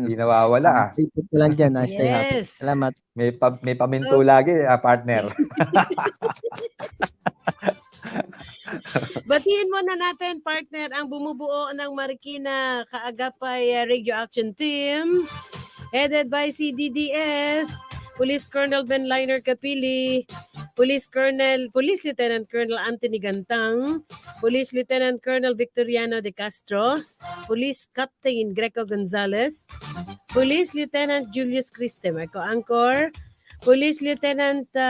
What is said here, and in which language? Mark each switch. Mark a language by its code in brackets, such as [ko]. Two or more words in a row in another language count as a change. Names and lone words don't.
[tl] Hindi nawawala. Ipot ko lang dyan. [en] Stay happy. [tl] Yes. Salamat. May paminto lagi, partner. Batiin muna natin, partner, ang bumubuo ng Marikina Kaagapay Radio Action Team, [en] headed by [tl] CDDS, Police Colonel Ben Liner Capili, Police Lieutenant Colonel Anthony Gantang, Police Lieutenant Colonel Victoriano de Castro, Police Captain Greco Gonzalez, Police Lieutenant Julius Criste, may co-anchor, Police Lieutenant